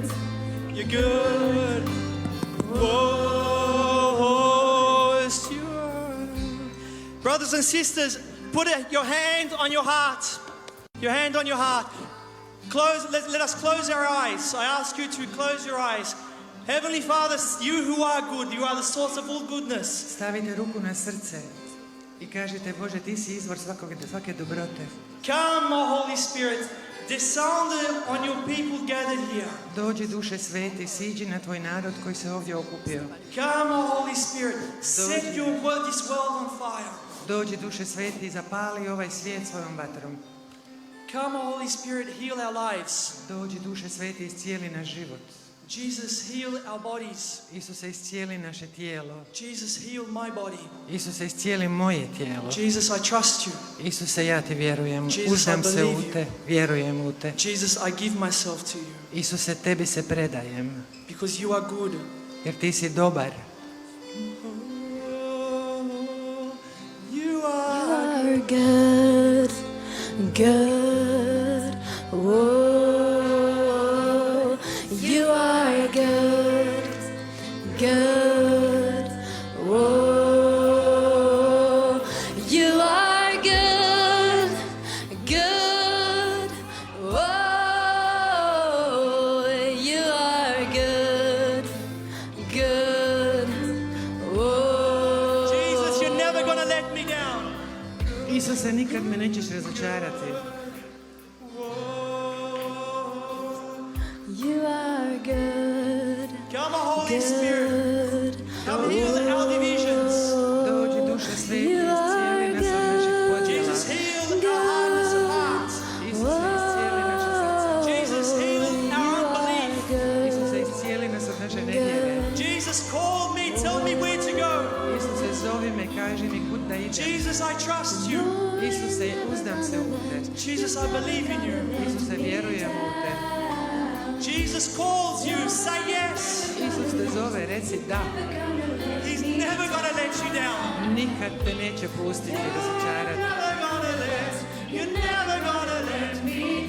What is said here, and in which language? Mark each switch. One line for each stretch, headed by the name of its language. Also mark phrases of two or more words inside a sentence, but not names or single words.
English: You're good. Whoa, yes, you are. Brothers and sisters, put your hand on your heart. Your hand on your heart. Let us close our eyes. I ask you to close your eyes. Heavenly Father, you who are good, you are the source of all goodness.
Croatian: Stavite ruku na srce i kažite, Bože, ti si izvor svake dobrote.
English: Come, O Holy Spirit, descend on your people gathered here.
Croatian: Dođi, Duše sveti, siđi na tvoj narod koji se ovdje okupio.
English: Come, O Holy Spirit, set this world on fire.
Croatian: Dođi, Duše sveti, i zapali ovaj svijet svojom vatrom.
English: Come, O Holy Spirit, heal our lives.
Croatian: Dođi, Duše sveti, iscijeli naš život.
English: Jesus, heal our bodies.
Croatian: Isuse, iscijeli naše tijelo.
English: Jesus, heal my body.
Croatian: Isuse, iscijeli moje tijelo.
English: Jesus, I trust you.
Croatian: Isuse, ja ti vjerujem.
English: Jesus,
Croatian: Uzdam
English: I
Croatian: se
English: believe
Croatian: u te, vjerujem u te.
English: Jesus, I give myself to you.
Croatian: Isuse, tebi se predajem,
English: Because you are good.
Croatian: jer ti si dobar.
English: You are are good, good. Whoa, you are good, good. Whoa, you are good, good. Whoa, you are good, good. Whoa. Jesus, you're never gonna let me down.
Croatian: Isuse, nikad me nećeš razočarati.
English: You are good, Come, Holy Spirit. good. Come heal our divisions.
Croatian: Dođi, Duše sveti, iscijeli nas od naših podjela.
English: Jesus, heal our hardness of heart.
Croatian: Isuse, iscijeli naše srce.
English: Jesus, heal our unbelief.
Croatian: Isuse, iscijeli nas od naše nevjere.
English: Jesus, call me, tell me where to go.
Croatian: Isuse, zovi me, kaži mi kud da idem.
English: Jesus, I trust you.
Croatian: Isuse, uzdam se u te.
English: Jesus, I believe in you.
Croatian: Isuse, vjerujem u te.
English: Jesus calls you, say yes.
Croatian: Isus te zove, reci da.
English: He's never gonna let you down.
Croatian: Nikad te neće pustiti razočarati.
English: Never gonna let, you're never gonna let me